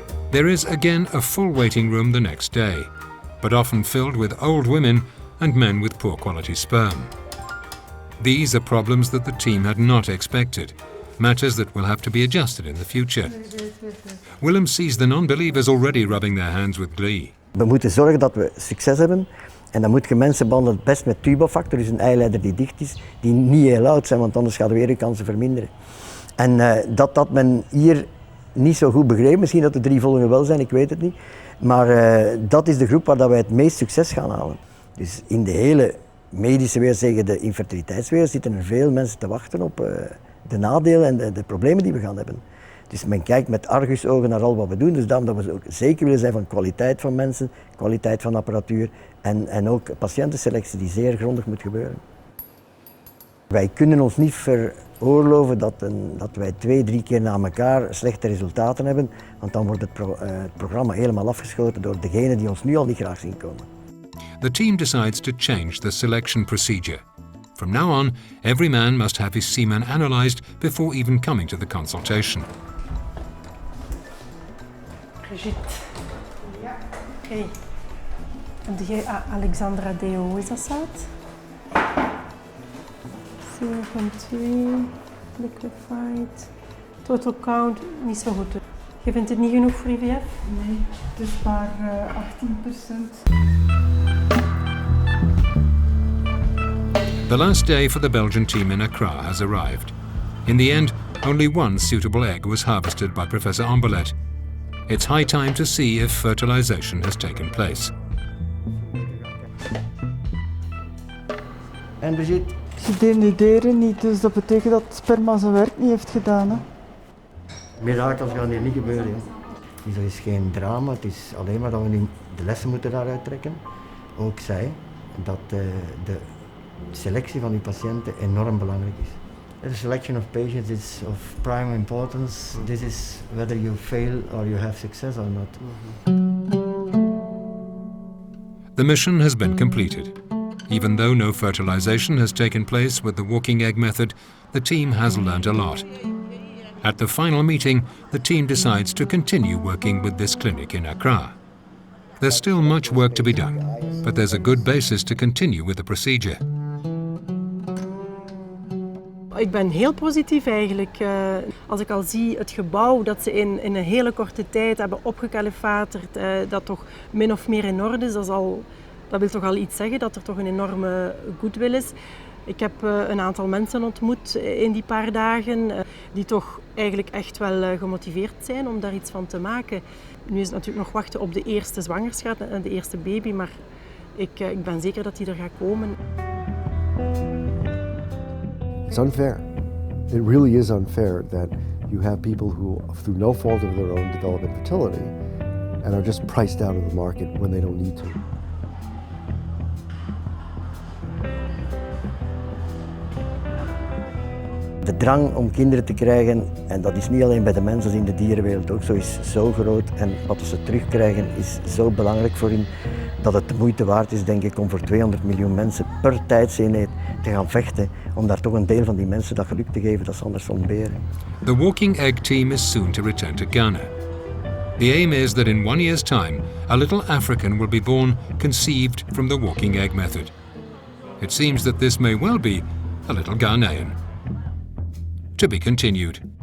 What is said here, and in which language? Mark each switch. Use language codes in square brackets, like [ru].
[en] There is again a full waiting room the next day, but often filled with old women and men with poor quality sperm. These are problems that the team had not expected, matters that will have to be adjusted in the future. Willem sees the non-believers already rubbing their hands with glee. [nl] We moeten zorgen dat we succes hebben en dan moet je mensen behandelen het best met tubofactor, dus een eileider die dicht is, die niet heel oud zijn, want anders gaat weer je kansen verminderen. En dat men hier niet zo goed begrepen, misschien dat de 3 volgende wel zijn, ik weet het niet. Maar dat is de groep waar wij het meest succes gaan halen. Dus in de hele medische wereld, zeggen de infertiliteitswereld, zitten er veel mensen te wachten op de nadelen en de problemen die we gaan hebben. Dus men kijkt met argusogen naar al wat we doen, dus daarom dat we ook zeker willen zijn van kwaliteit van mensen, kwaliteit van apparatuur en ook patiëntenselectie die zeer grondig moet gebeuren. Wij kunnen ons niet veroorloven dat wij 2-3 keer na elkaar slechte resultaten hebben, want dan wordt het programma helemaal afgeschoten door degenen die ons nu al niet graag zien komen. [en] The team decides to change the selection procedure. From now on, every man must have his semen analysed before even coming to the consultation. [nl] Brigitte. Ja. Oké. En jij Alexandra Deo, hoe is dat zaad? 7,2, liquefied. Total count, niet zo goed. Je vindt het niet genoeg voor IVF? Nee, het is maar 18%. [en] The last day for the Belgian team in Accra has arrived. In the end, only one suitable egg was harvested by Professor Ambelet. it's high time to see if fertilization has taken place. [nl] En Brigitte? Ze denuderen niet, dus dat betekent dat het sperma zijn werk niet heeft gedaan. Hè? Mirakels gaan hier niet gebeuren. Hè. Dus dat is geen drama, het is alleen maar dat we nu de lessen moeten daaruit trekken. Ook zij, dat de selectie van die patiënten enorm belangrijk is. [en] The selection of patients is of prime importance. This is whether you fail or you have success or not. The mission has been completed. Even though no fertilization has taken place with the walking egg method, the team has learned a lot. At the final meeting, the team decides to continue working with this clinic in Accra. There's still much work to be done, but there's a good basis to continue with the procedure. [nl] Ik ben heel positief eigenlijk. Als ik al zie het gebouw dat ze in een hele korte tijd hebben opgekalefaterd, dat toch min of meer in orde is, dat wil toch al iets zeggen dat er toch een enorme goodwill is. Ik heb een aantal mensen ontmoet in die paar dagen die toch eigenlijk echt wel gemotiveerd zijn om daar iets van te maken. Nu is het natuurlijk nog wachten op de eerste zwangerschap en de eerste baby, maar ik ben zeker dat die er gaat komen. [en] It's unfair. It really is unfair that you have people who, through no fault of their own, develop infertility and are just priced out of the market when they don't need to. [nl] De drang om kinderen te krijgen, en dat is niet alleen bij de mensen, in de dierenwereld ook zo, is zo groot. En wat ze terugkrijgen is zo belangrijk voor hen, dat het de moeite waard is, denk ik, om voor 200 miljoen mensen per tijdseenheid te gaan vechten, om daar toch een deel van die mensen dat geluk te geven dat ze anders ontberen. [en] The Walking Egg team is soon to return to Ghana. The aim is that in 1 year's time, a little African will be born conceived from the walking egg method. It seems that this may well be a little Ghanaian. To be continued.